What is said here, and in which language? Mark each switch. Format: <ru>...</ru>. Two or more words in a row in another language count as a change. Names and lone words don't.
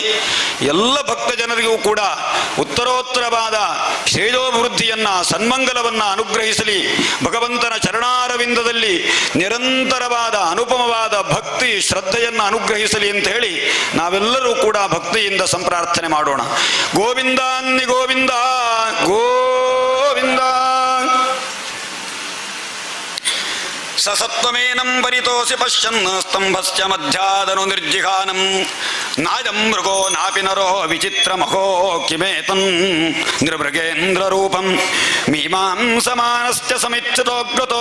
<kn>ಎಲ್ಲ ಭಕ್ತ ಜನರಿಗೂ ಕೂಡ ಉತ್ತರೋತ್ತರವಾದ ಶ್ರೇಯೋಭಿವೃದ್ಧಿಯನ್ನು ಸನ್ಮಂಗಲವನ್ನು ಅನುಗ್ರಹಿಸಲಿ. ಭಗವಂತನ ಚರಣಾರವಿಂದದಲ್ಲಿ ನಿರಂತರವಾದ ಅನುಪಮವಾದ ಭಕ್ತಿ ಶ್ರದ್ಧೆಯನ್ನು ಅನುಗ್ರಹಿಸಲಿ ಅಂತ ಹೇಳಿ ನಾವೆಲ್ಲರೂ ಕೂಡ ಭಕ್ತಿಯಿಂದ ಸಂಪ್ರಾರ್ಥನೆ ಮಾಡೋಣ. ಗೋವಿಂದ ಗೋವಿಂದ ಗೋವಿಂದ.</kn> <sa>ಸಸತ್ವಮೇನಂ ಪರಿತೋಸಿ ಪಶ್ಯನ್ ಸ್ತಂಭಸ್ಯ ಮಧ್ಯಾದನು ನಿರ್ಜಿಘಾನಂ ನಾಯಂ ಮೃಗೋ ನಾಪಿ ನರೋ ವಿಚಿತ್ರಮಹೋ ಕಿಮೇತನ್ ನಿರ್ಮೃಗೇಂದ್ರ ರೂಪಂ ಮೀಮಾಂಸಮಾನಸ್ಯ ಸಮಿಚ್ಛತೋಗ್ರತೋ</sa>